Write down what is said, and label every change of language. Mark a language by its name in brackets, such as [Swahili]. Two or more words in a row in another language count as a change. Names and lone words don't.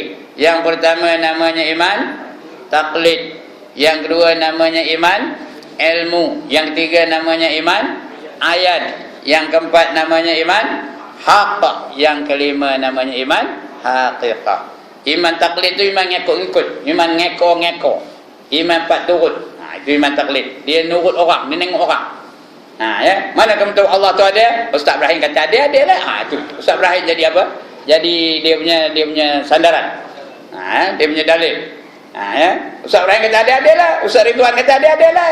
[Malay] Yang pertama namanya iman taklid. Yang kedua namanya iman ilmu. Yang ketiga namanya iman ayan. Yang keempat namanya iman haq. Yang kelima namanya iman haqiqah. Iman taklid tu iman ngekok-ngekot, iman ngeko-ngeko. Iman pak turut. Itu iman taklid. Dia nurut orang, dia nengok orang. Mana kamu tahu Allah tu ada? Ustaz Ibrahim kata ada lah. Itu Ustaz Ibrahim jadi apa? Jadi dia punya sandaran. Dia punya dalil. Ustaz Ibrahim kata ada lah. Ustaz Ridwan kata ada lah.